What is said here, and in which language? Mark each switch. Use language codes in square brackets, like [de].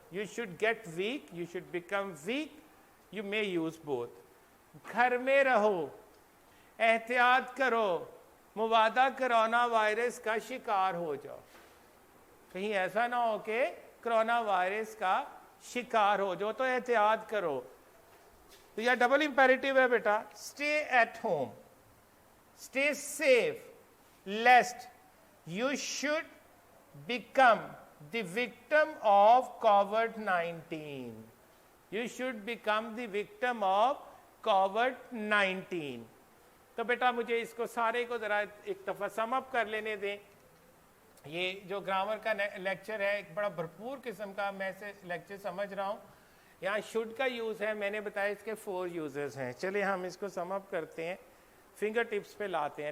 [en] You should get weak, you should become weak, you may use both. [ur] گھر میں رہو, احتیاط کرو, مبادا کرونا وائرس کا شکار ہو جاؤ. کہیں ایسا نہ ہو کہ کرونا وائرس کا شکار ہو جاؤ, تو احتیاط کرو. تو یہ ڈبل امپیریٹیو ہے بیٹا. [en] Stay at home, stay safe lest you should become the victim of COVID-19. You should become the victim of COVID-19. [ur] تو بیٹا مجھے اس کو سارے کو ذرا ایک دفعہ سم اپ کر لینے دیں. یہ جو گرامر کا لیکچر ہے ایک بڑا بھرپور قسم کا میں سے لیکچر سمجھ رہا ہوں. یہاں شوڈ کا یوز ہے, میں نے بتایا اس کے 4 یوزز ہیں. چلیے ہم اس کو سم اپ کرتے ہیں, فنگر ٹپس پہ لاتے ہیں.